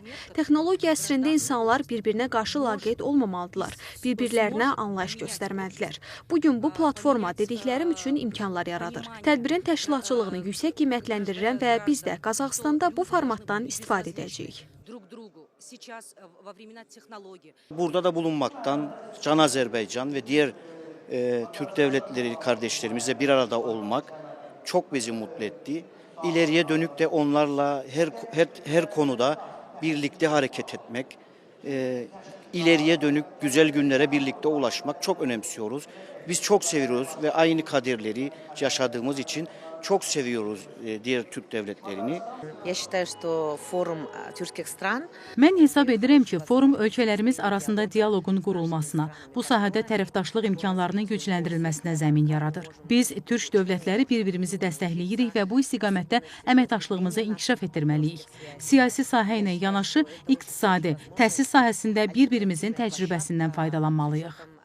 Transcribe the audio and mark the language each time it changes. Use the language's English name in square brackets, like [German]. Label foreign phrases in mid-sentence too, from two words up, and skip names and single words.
[Azerbaijani] Texnologiya əsrində insanlar bir-birinə qarşı laqeyd olmamalıdırlar, bir-birlərinə anlayış göstərməlidirlər. Bugün bu platforma dediklərim üçün imkanlar yaradır. Tədbirin təşkilatçılığını yüksək qiymətləndirirəm və biz də Qazaxıstanda bu formatdan istifadə edəcəyik. [Turkish] Burada da bulunmaktan Can Azerbaycan ve diğer Türk devletleri kardeşlerimizle bir arada olmak çok bizi mutlu etti. İleriye dönük de onlarla her konuda birlikte hareket etmek, ileriye dönük güzel günlere birlikte ulaşmak çok önemsiyoruz. Biz çok seviyoruz ve aynı kaderleri yaşadığımız için çok seviyoruz diğer Türk devletlerini. [Russian] Я считаю, что форум тюркских стран. [Azerbaijani] Mən hesab edirəm ki, forum ölkələrimiz arasında dialoqun qurulmasına, bu sahədə tərəfdaşlıq imkanlarının gücləndirilməsinə zəmin yaradır. Biz türk dövlətləri bir-birimizi dəstəkləyirik və bu istiqamətdə əməkdaşlığımızı inkişaf etdirməliyik. Siyasi sahə ilə yanaşı iqtisadi, təhsil sahəsində bir-birimizin təcrübəsindən faydalanmalıyıq.